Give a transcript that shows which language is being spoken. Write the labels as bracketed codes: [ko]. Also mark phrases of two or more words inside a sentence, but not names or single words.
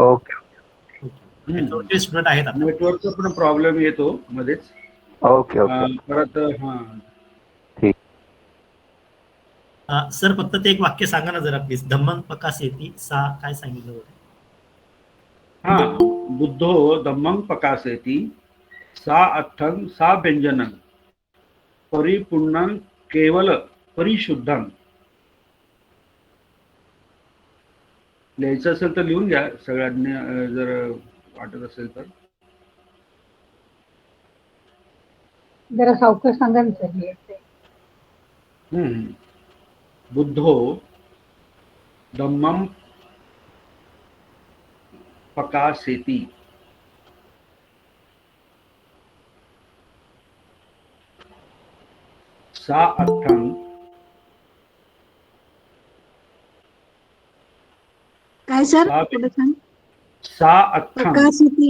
[mr] ओके स्टुडंट आहेत. नेटवर्कचा पण प्रॉब्लेम येतो मध्येच. ओके परत हा ठीक. सर फक्त ते एक वाक्य सांगा ना जरा प्लीज. [pi] धम्मं पकासेति सा [mr] काय सांगितलं होतं? हा, [pi] बुद्धो धम्मं पकासेति सा अर्थं सा व्यंजनं परिपूर्णं केवल परिशुद्धं. [mr] लिहायचं असेल तर लिहून घ्या सगळ्यांनी, जर वाटत असेल तर. जरा सावकाश सांगा ना सर. [pi] बुद्धो धम्मं पकासेति सा अर्थं [mr] काय सर? [pi] सा अर्थं पकासेति.